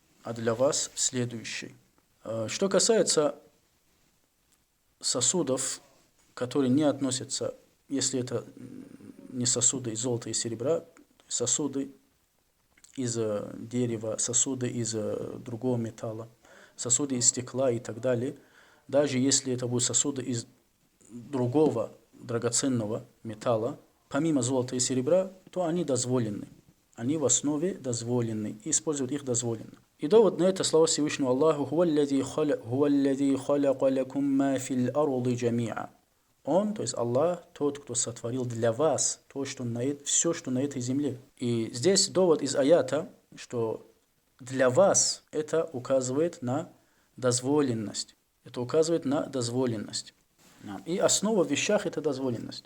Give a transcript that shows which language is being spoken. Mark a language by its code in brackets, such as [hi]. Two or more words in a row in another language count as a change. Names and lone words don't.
[ru] Что касается сосудов, которые не относятся, если это не сосуды из золота и серебра, сосуды из дерева, сосуды из другого металла, сосуды из стекла и так далее, даже если это будут сосуды из другого драгоценного металла, помимо золота и серебра, то они дозволены. Они в основе дозволены, и использовать их дозволено. И довод на это слова Всевышнего Аллаху: [ar] «هو الذي خلق لكم ما في الأرض جميعا». [ru] Он, то есть Аллах, тот, кто сотворил для вас все, что на этой земле. И здесь довод из аята, что для вас это указывает на дозволенность. И основа в вещах — это дозволенность.